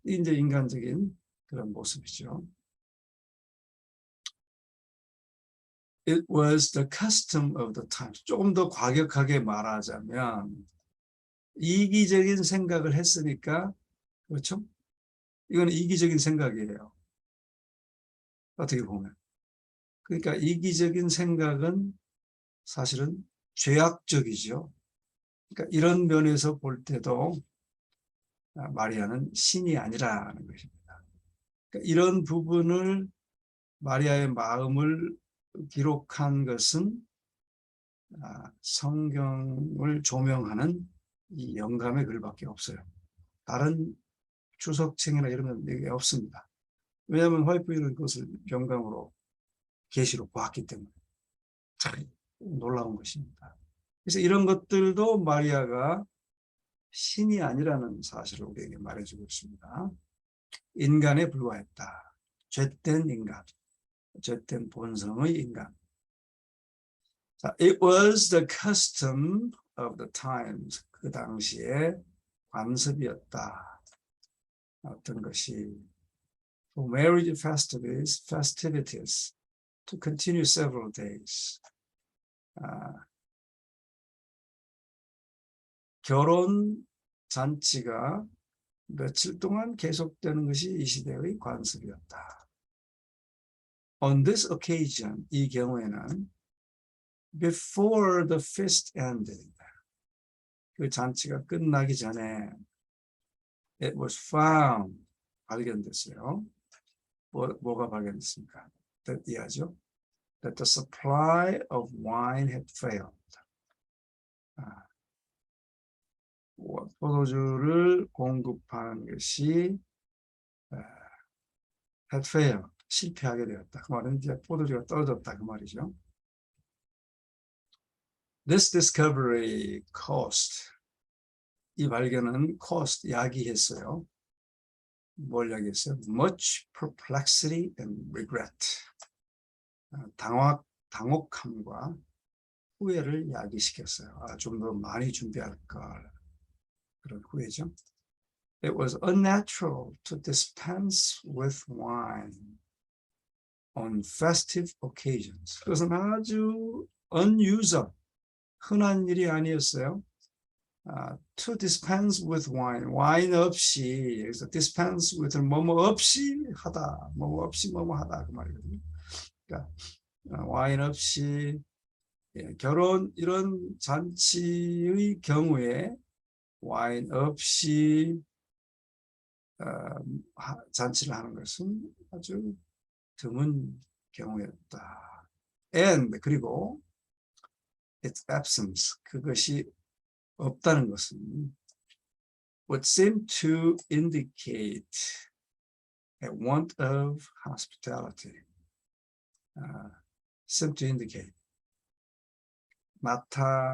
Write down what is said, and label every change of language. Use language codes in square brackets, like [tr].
[ko] 이제 인간적인 그런 모습이죠. [en] It was the custom of the times. [ko] 조금 더 과격하게 말하자면 이기적인 생각을 했으니까 그렇죠? 이건 이기적인 생각이에요. 어떻게 보면. 그러니까 이기적인 생각은 사실은 죄악적이죠. 그러니까 이런 면에서 볼 때도 마리아는 신이 아니라는 것입니다. 그러니까 이런 부분을 마리아의 마음을 기록한 것은 성경을 조명하는 이 영감의 글밖에 없어요. 다른 주석책이나 이런 건 얘기 없습니다. 왜냐하면 화이트필은 그것을 영감으로 계시로 보았기 때문에 참 놀라운 것입니다. 그래서 이런 것들도 마리아가 신이 아니라는 사실을 우리에게 말해주고 있습니다. 인간에 불과했다. 죄된 인간, 죄된 본성의 인간. [en] It was the custom of the times. [ko] 그 당시에 관습이었다. 어떤 것이 [en] for marriage festivities to continue several days. [ko] 결혼 잔치가 며칠 동안 계속되는 것이 이 시대의 관습이었다. [en] On this occasion, [ko] 이 경우에는 [en] before the feast ended, [ko] 그 잔치가 끝나기 전에 [en] it was found, [ko] 발견됐어요. 뭐가 발견됐습니까? 이해하죠? [en] That the supply of wine had failed. [ko] 포도주를 공급하는 것이 [en] had failed, [ko] 실패하게 되었다. 그 말은 이제 포도주가 떨어졌다 그 말이죠. [en] This discovery caused, [ko] 이 발견은 [en] cost, [ko] 야기했어요. 뭘 야기했어요? [en] Much perplexity and regret. [ko] 당혹함과 후회를 야기시켰어요. 좀 더 많이 준비할 걸. 그런 후회죠. [en] It was unnatural to dispense with wine on festive occasions. [ko] 그것은 아주 unusual, 흔한 일이 아니었어요. [en] To dispense with wine, [ko] 와인 없이, 여기서 [en] dispense with [ko] 뭐뭐 없이 하다, 뭐뭐 없이 뭐뭐 하다 그 말이거든요. 그러니까 와인 없이 결혼 이런 잔치의 경우에 와인 없이 잔치를 하는 것은 아주 드문 경우였다. [en] And [ko] 그리고 [en] its absence, [ko] 그것이 없다는 것은 [en] would seem to indicate a want of hospitality. seem to indicate [ko] 나타냈었다.